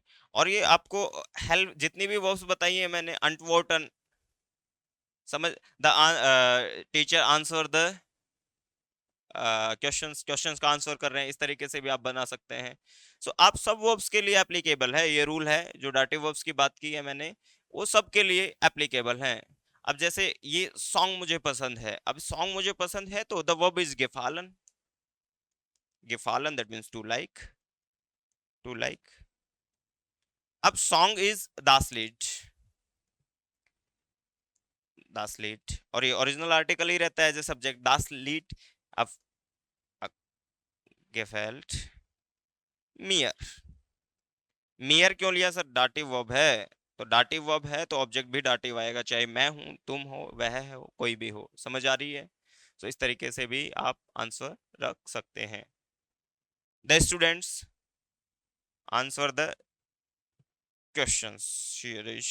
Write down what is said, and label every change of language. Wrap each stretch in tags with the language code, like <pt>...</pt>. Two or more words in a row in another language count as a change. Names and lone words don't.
<hi>और ये आपको हेल्प, जितनी भी वर्ब्स बताई है मैंने, अंटवोटन समझ,</hi> <en>the teacher answer the questions,</en> <hi>क्वेश्चंस का आंसर कर रहे हैं, इस तरीके से भी आप बना सकते हैं। सो आप सब वर्ब्स के लिए एप्लीकेबल है ये रूल है, जो</hi> <en>dative verbs</en> <hi>की बात की है मैंने, वो सब के लिए एप्लीकेबल है। अब जैसे ये सॉन्ग मुझे पसंद है, अब सॉन्ग मुझे पसंद है तो</hi> <en>the verb is</en> <de>gefallen, gefallen</de> <en>that means to like, to like.</en> <de>अब</de> <en>song is</en> <de>das Lied, das Lied,</de> <hi>और ये</hi> <en>original article</en> <hi>ही रहता है</hi> <en>as a subject,</en> <de>das Lied। अब gefällt mir,</de> <hi>मियर क्यों लिया सर,</hi> <en>dative verb</en> <hi>है, तो</hi> <en>dative verb</en> <hi>है तो ऑब्जेक्ट भी डाटिव आएगा, चाहे मैं हूं, तुम हो, वह हो, कोई भी हो। समझ आ रही है? तो इस तरीके से भी आप आंसर रख सकते हैं।</hi> <en>the students answer the questions, शीरिश।</en>